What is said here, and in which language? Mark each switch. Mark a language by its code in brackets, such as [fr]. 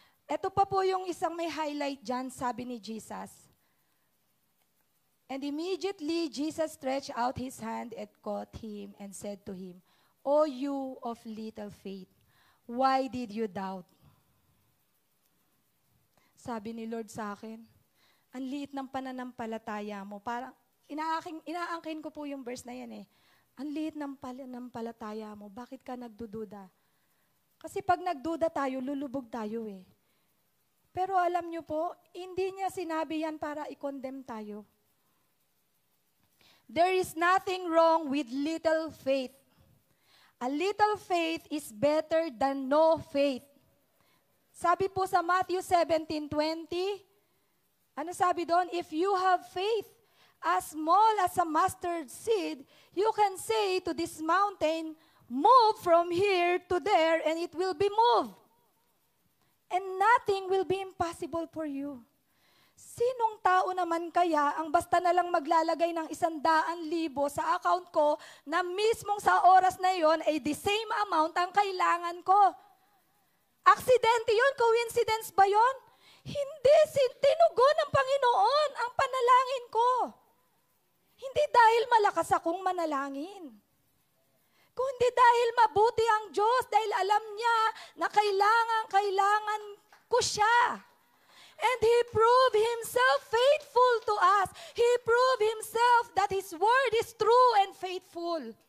[tl] Ito pa po yung isang may highlight dyan, sabi ni Jesus. [en] And immediately Jesus stretched out His hand and caught him and said to him, O you of little faith, why did you doubt? [tl] Sabi ni Lord sa akin, ang liit ng pananampalataya mo. Parang, inaangkin ko po yung verse na yan eh. Ang liit ng pananampalataya mo, bakit ka nagdududa? Kasi pag nagduda tayo, lulubog tayo eh. Pero alam nyo po, hindi niya sinabi yan para i-condemn tayo. [en] There is nothing wrong with little faith. A little faith is better than no faith. [tl] Sabi po sa Matthew 17:20, ano sabi doon? [en] If you have faith as small as a mustard seed, you can say to this mountain, move from here to there, and it will be moved. And nothing will be impossible for you. [tl] Sinong tao naman kaya ang basta na lang maglalagay ng 100,000 sa account ko na mismong sa oras na yon ay [en] the same amount [tl] ang kailangan ko? Aksidente yun? Coincidence ba yun? Hindi, tinugon ng Panginoon ang panalangin ko. Hindi dahil malakas akong manalangin. Kundi dahil mabuti ang Diyos, dahil alam niya na kailangan ko siya. [en] And He proved Himself faithful to us. He proved Himself that His word is true and faithful.